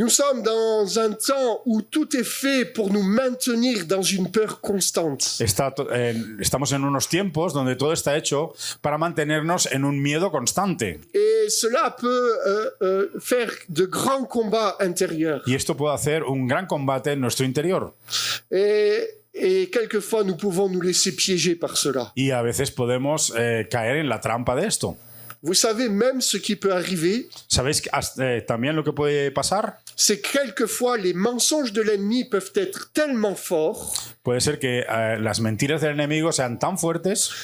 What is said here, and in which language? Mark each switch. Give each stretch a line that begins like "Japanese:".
French: Nous sommes dans un temps où tout est fait pour nous maintenir dans une peur constante.
Spanish: Estamos en unos tiempos donde todo está hecho para mantenernos en un miedo constante.
French: Et cela peut faire de grands combats intérieurs.
Spanish: Y esto puede hacer un gran combate en nuestro interior.
French: Et quelquefois, nous pouvons nous laisser piéger par cela.
Spanish: Y a veces podemos caer en la trampa de esto.
French: Vous savez, même ce qui peut arriver,
Spanish: ¿Sabéis también lo que puede pasar?
French: c'est que quelquefois, les mensonges de l'ennemi peuvent être tellement forts,
Spanish: Puede ser que las mentiras del enemigo sean tan fuertes